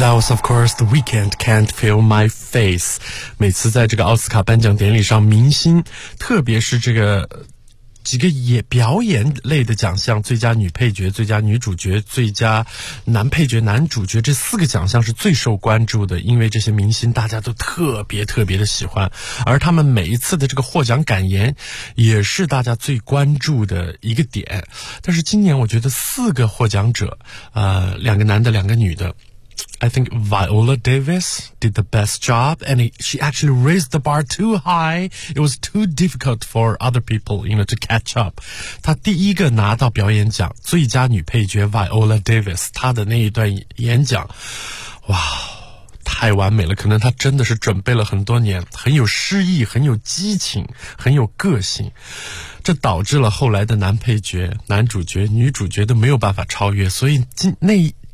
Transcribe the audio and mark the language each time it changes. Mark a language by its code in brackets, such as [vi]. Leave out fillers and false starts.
[en] Of course, The Weeknd can't feel my face. [zh] 每次在这个奥斯卡颁奖典礼上，明星，特别是这个几个也表演类的奖项，最佳女配角、最佳女主角、最佳男配角、男主角，这四个奖项是最受关注的，因为这些明星大家都特别特别的喜欢，而他们每一次的这个获奖感言也是大家最关注的一个点。但是今年我觉得四个获奖者，两个男的，两个女的， [en] I think Viola Davis did the best job, and she actually raised the bar too high. It was too difficult for other people, you know, to catch up. [zh] 她第一个拿到表演奖，最佳女配角 Viola Davis, 她的那一段演讲，哇，太完美了，可能她真的是准备了很多年，很有诗意，很有激情，很有个性。这导致了后来的男配角、男主角、女主角都没有办法超越，所以那